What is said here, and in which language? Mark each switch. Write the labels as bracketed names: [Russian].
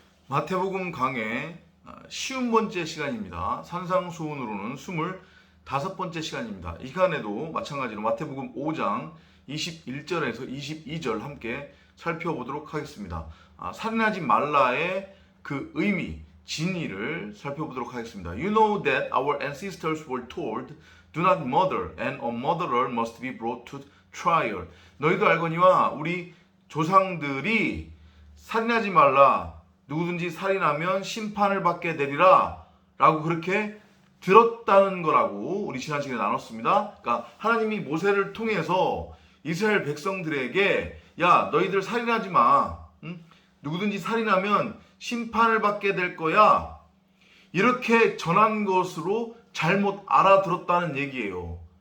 [Korean] 마태복음 강의 쉬운 번째 시간입니다. 산상수훈으로는 25번째 시간입니다. 이 시간에도 마찬가지로 마태복음 5장 21절에서 22절 함께 살펴보도록 하겠습니다. 살인하지 말라의 그 의미, 진의를 살펴보도록 하겠습니다. [English] You know that our ancestors were told, do not murder, and a murderer must be brought to trial. [Korean] 너희도 알거니와 우리 조상들이 살인하지 말라, 누구든지 살인하면 심판을 받게 되리라 라고 그렇게 들었다는 거라고 우리 지난 시간에 나눴습니다. 그러니까 하나님이 모세를 통해서 이스라엘 백성들에게 야 너희들 살인하지 마, 누구든지 살인하면 심판을 받게 될 거야, 이렇게 전한 것으로 잘못 알아들었다는 얘기예요.